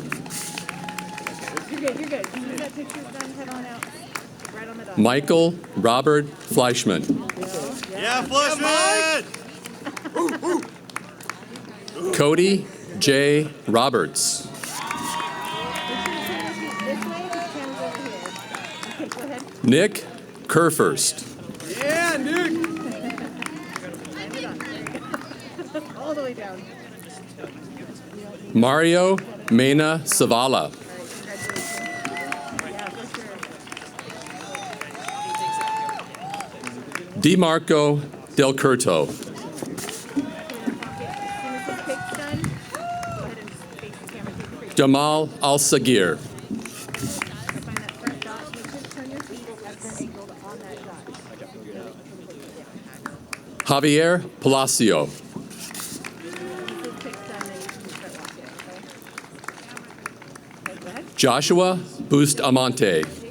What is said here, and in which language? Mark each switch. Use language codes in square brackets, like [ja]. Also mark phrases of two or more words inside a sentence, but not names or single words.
[en] Michael Robert Fleischman. Yeah, Fleischman! Cody J. Roberts. Nick Kerfurst. Yeah, Nick! All the way down. Mario Mena Savala. DeMarco Del Curto. Jamal Al-Sagir. Javier Palacio. Joshua Bustamante.